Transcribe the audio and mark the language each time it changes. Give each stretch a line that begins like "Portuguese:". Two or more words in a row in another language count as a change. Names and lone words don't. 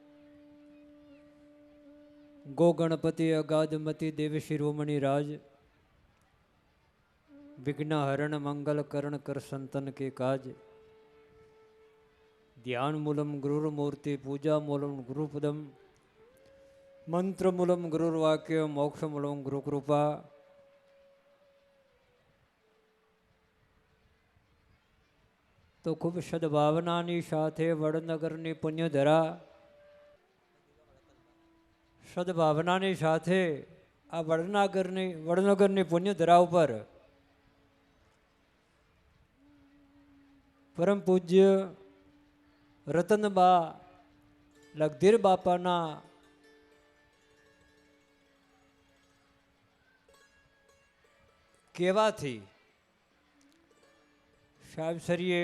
Hindi: गो गणपति अगाधमति देव शिरोमणि राज विघ्न हरण मंगल करण कर संतन के काज।
Sanskrit: ध्यान मूलम गुरुर्मूर्ति पूजा मूलम गुरुपदम मंत्र मूलम गुरुर्वाक्य मोक्ष मूलम गुरु कृपा।
Gujarati: તો ખૂબ સદ્ભાવનાની સાથે વડનગરની પુણ્યધરા સદ્ભાવનાની સાથે આ વડનગરની પુણ્યધરા ઉપર પરમ પૂજ્ય રતનબા લગધીર બાપાના કહેવાથી સાહેબશ્રીએ